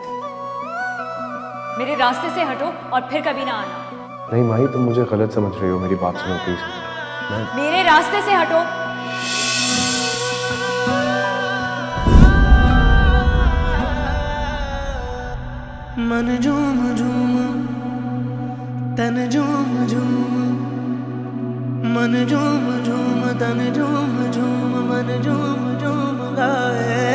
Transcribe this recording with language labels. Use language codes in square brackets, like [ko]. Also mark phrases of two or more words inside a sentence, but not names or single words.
[hi] मेरे रास्ते से हटो और फिर कभी ना आना। नहीं माही, तुम मुझे गलत समझ रही हो, मेरी बात सुनो प्लीज। मेरे रास्ते से हटो। मन झूम झूम तन झूम झूम, मन झूम झूम तन झूम झूम, मन झूम झूम गाए।